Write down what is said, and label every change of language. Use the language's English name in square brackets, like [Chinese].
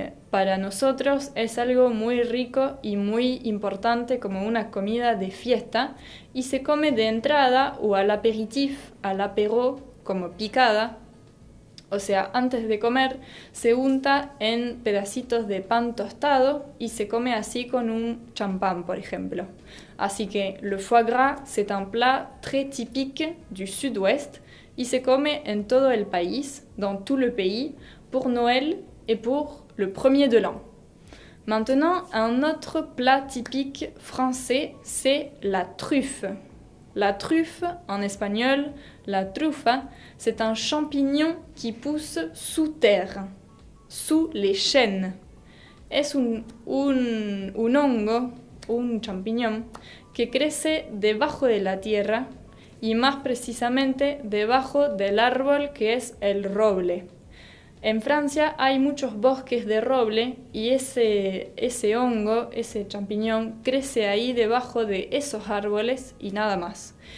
[Spanish] Para nosotros es algo muy rico y muy importante como una comida de fiesta y se come de entrada o al apéritif, al apéro, como picada. O sea, antes de comer se unta en pedacitos de pan tostado y se come así con un champán, por ejemplo. Así que [French] le foie gras, c'est un plat très typique du sud-ouest [Spanish] y se come en todo el país, [French] dans tout le pays, pour Noël et pour le premier de l'an. Maintenant, un autre plat typique français, c'est la truffe. La truffe, en espagnol, la trufa, c'est un champignon qui pousse sous terre, sous les chênes. [Spanish] Es un hongo, un champiñón, que crece debajo de la tierra y más precisamente debajo del árbol que es el roble. En Francia hay muchos bosques de roble y ese hongo, ese champiñón, crece ahí debajo de esos árboles y nada más.